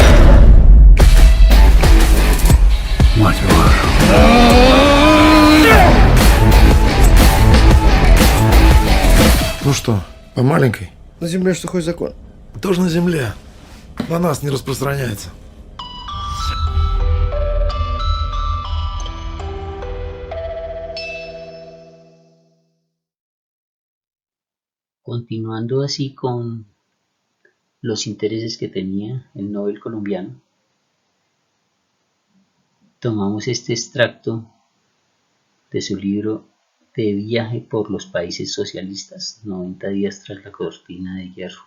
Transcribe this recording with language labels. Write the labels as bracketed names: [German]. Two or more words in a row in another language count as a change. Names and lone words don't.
[Russian] Мать вашу. Ну что, по маленькой? На земле сухой закон. Тоже на земле. На нас не распространяется. [Spanish] Continuando así con los intereses que tenía el Nobel colombiano, tomamos este extracto de su libro De viaje por los países socialistas, 90 días tras la cortina de hierro.